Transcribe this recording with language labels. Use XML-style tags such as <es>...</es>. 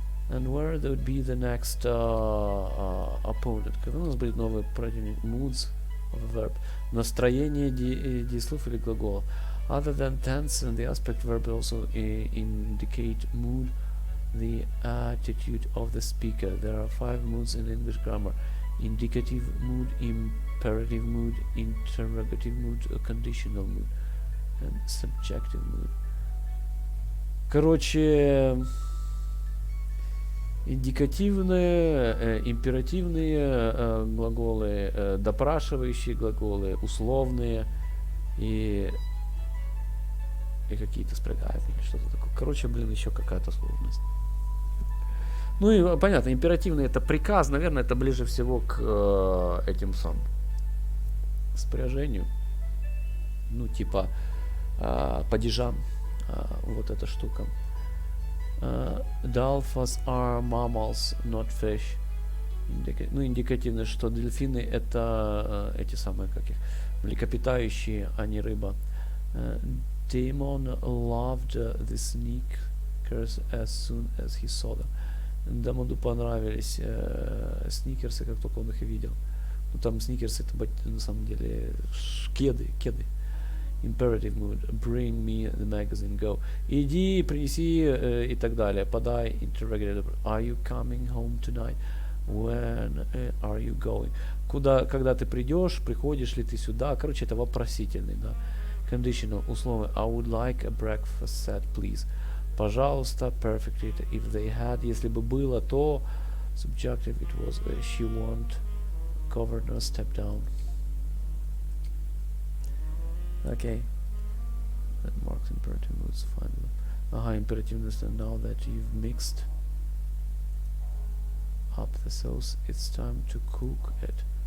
<en>And where would be the next opponent?</en> <ru>Когда у нас будет новый противник?</ru> <en>Moods of a verb.</en> <ru>Настроение действий или глагола.</ru> <en>Other than tense and the aspect verb also indicate mood, the attitude of the speaker. There are 5 moods in English grammar. Indicative mood, imperative mood, interrogative mood, conditional mood, and subjective mood.</en> <ru>Короче, индикативные, императивные глаголы, допрашивающие глаголы, условные и какие-то спрягательные, что-то такое. Короче, блин, еще какая-то сложность. Ну и понятно, императивный — это приказ, наверное, это ближе всего к этим самым спряжению. Ну, типа падежам. Вот эта штука.</ru> <en>Dolphins are mammals, not fish.</en> <ru>Ну, индикативно, что дельфины — это эти самые, как их, млекопитающие, а не рыба.</ru> <en>Damon loved the sneakers as soon as he saw them.</en> <ru>Дамону понравились сникерсы, как только он их видел. Ну, там сникерсы — это на самом деле кеды.</ru> <en>Imperative mood. Bring me the magazine. Go.</en> <ru>Иди, принеси и так далее. Подай.</ru> <en>Interrogative. Are you coming home tonight? When are you going?</en> <ru>Когда ты придешь, приходишь ли ты сюда? Короче, это вопросительный, да.</ru> <en>Conditional. Условие. I would like a breakfast set, please.</en> <ru>Пожалуйста.</ru> <en>Perfect. If they had.</en> <ru>Если бы было, то subjunctive. It was she won't cover no step down.</ru> <en>Okay. That marks imperative moods. Find them. Imperativeness. And now that you've mixed up the sauce, it's time to cook it.</en>